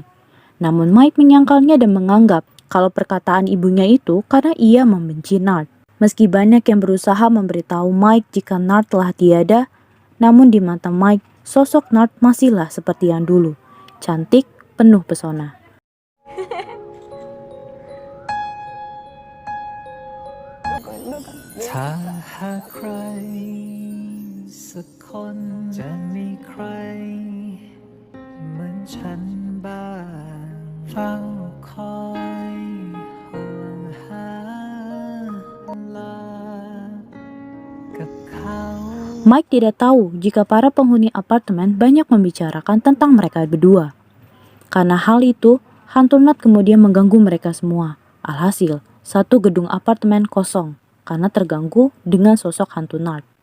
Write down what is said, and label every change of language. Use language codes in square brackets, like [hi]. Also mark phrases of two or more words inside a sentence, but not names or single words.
[id] Namun Mike menyangkalnya dan menganggap kalau perkataan ibunya itu karena ia membenci Nard. Meski banyak yang berusaha memberitahu Mike jika Nard telah tiada, namun di mata Mike, sosok Nard masihlah seperti yang dulu, cantik, penuh pesona. [th] ถ้าหากใครสักคนจะมีใครเหมือนฉันบ้างเฝ้าคอยห่วงหาลากับเขา [id] Mike tidak tahu jika para penghuni apartemen banyak membicarakan tentang mereka berdua. Karena hal itu, hantu Nard kemudian mengganggu mereka semua. Alhasil, satu gedung apartemen kosong karena terganggu dengan sosok hantu Nard.